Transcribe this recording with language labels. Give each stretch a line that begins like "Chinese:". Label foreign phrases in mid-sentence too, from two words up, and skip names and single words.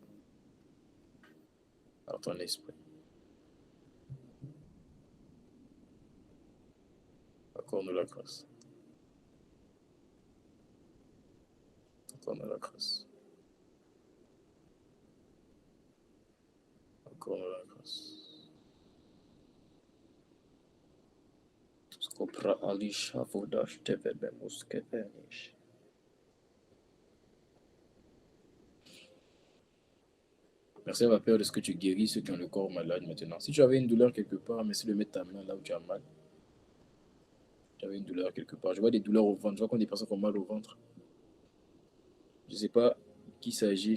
French: Par ton esprit. Accorde-nous la grâce. Accorde-nous la grâce. Accorde-nous la grâce. Skopra alisha vodash tevebe muskevenish. Merci, ma Père, de ce que tu guéris ceux qui ont le corps malade maintenant. Si tu avais une douleur quelque part, merci de mettre ta main là où tu as mal. Tu avais une douleur quelque part. Je vois des douleurs au ventre. Je vois qu'on a des personnes qui ont mal au ventre. Je ne sais pas qui il s'agit.